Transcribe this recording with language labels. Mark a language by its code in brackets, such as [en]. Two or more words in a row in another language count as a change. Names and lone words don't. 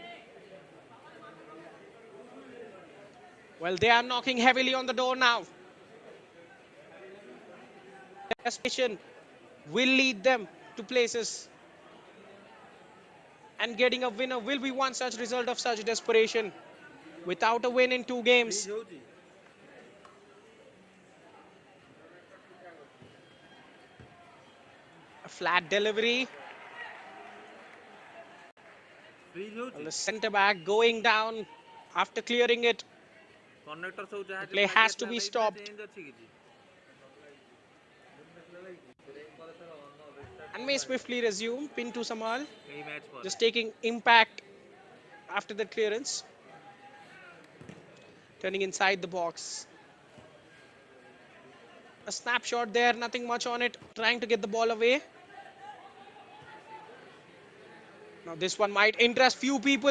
[en] Well, they are knocking heavily on the door now. Desperation will lead them to places, and getting a winner will be one such result of such desperation. Without a win in 2 games, [or] ଫ୍ରିଜ୍ ହେଉଛି [en] a flat delivery. [or] ଫ୍ରିଜ୍ [en] Well, [or] ହେଉଛି [en] the centre back going down after clearing it. [or] କନେକ୍ଟର ସବୁ ଯାହା [en] The play [or] ଯୋଉଟା [en] has to [or] ଲାଗିଯାଇଥିଲା [en] be [or] ହେଇଥିଲା [en] stopped. [or] ଚେଞ୍ଜ ଅଛି କିଛି [en] And may swiftly resume. Pintu Samal [or] ଏଇ ମ୍ୟାଚ୍ ପରେ [en] just taking impact after the clearance. Turning inside the box. A snapshot there, nothing much on it. Trying to get the ball away. Now this one might interest few people.